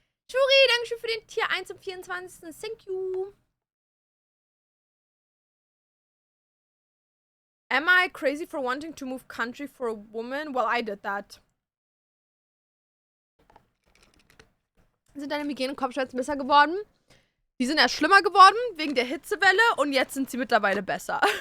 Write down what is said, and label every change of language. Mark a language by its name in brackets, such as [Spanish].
[German] Shuri, dankeschön für den Tier 1 am 24. [English] Thank you. Am I crazy for wanting to move country for a woman? Well, I did that. [German] Sind deine Migräne- und Kopfschmerzen besser geworden? Die sind erst schlimmer geworden wegen der Hitzewelle und jetzt sind sie mittlerweile besser.